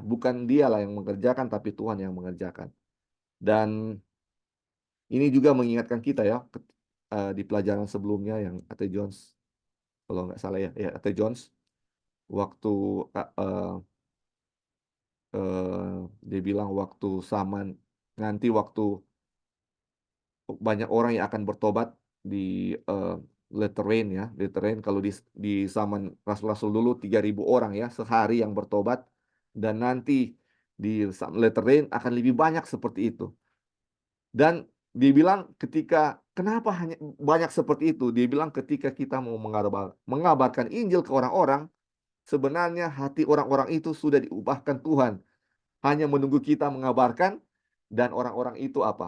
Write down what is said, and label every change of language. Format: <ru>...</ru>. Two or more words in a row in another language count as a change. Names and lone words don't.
<id>Bukan dialah yang mengerjakan, tapi Tuhan yang mengerjakan. Dan ini juga mengingatkan kita ya, di pelajaran sebelumnya yang A.T. Jones, kalau nggak salah ya, ya A.T. Jones, waktu uh, uh, dia bilang waktu zaman, nanti waktu banyak orang yang akan bertobat di</id> <en>latter rain</en> <id>ya,</id> <en>latter rain</en> <id>kalau di zaman Rasul-Rasul dulu 3.000 orang ya sehari yang bertobat dan nanti di</id> <en>latter rain</en> <id>akan lebih banyak seperti itu. Dan dibilang ketika kenapa hanya banyak seperti itu? Dia bilang ketika kita mau mengabarkan Injil ke orang-orang, sebenarnya hati orang-orang itu sudah diubahkan Tuhan. Hanya menunggu kita mengabarkan dan orang-orang itu apa?</id>